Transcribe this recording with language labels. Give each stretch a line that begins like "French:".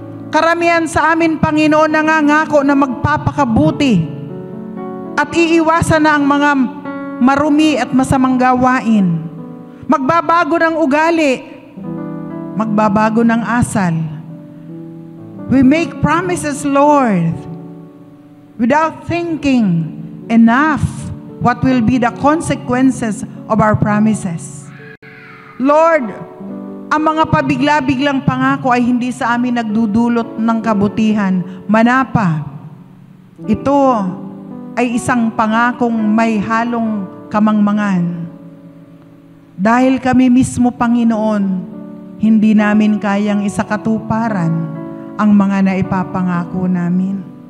Filipino: Karamihan sa amin, Panginoon, nangangako na magpapakabuti at iiwasan na ang mga marumi at masamang gawain. Magbabago ng ugali, magbabago ng asal.
English: We make promises, Lord, without thinking enough what will be the consequences of our promises.
Filipino: Lord, ang mga pabigla-biglang pangako ay hindi sa amin nagdudulot ng kabutihan. Manapa, ito ay isang pangakong may halong kamangmangan. Dahil kami mismo, Panginoon, hindi namin kayang isakatuparan ang mga naipapangako namin.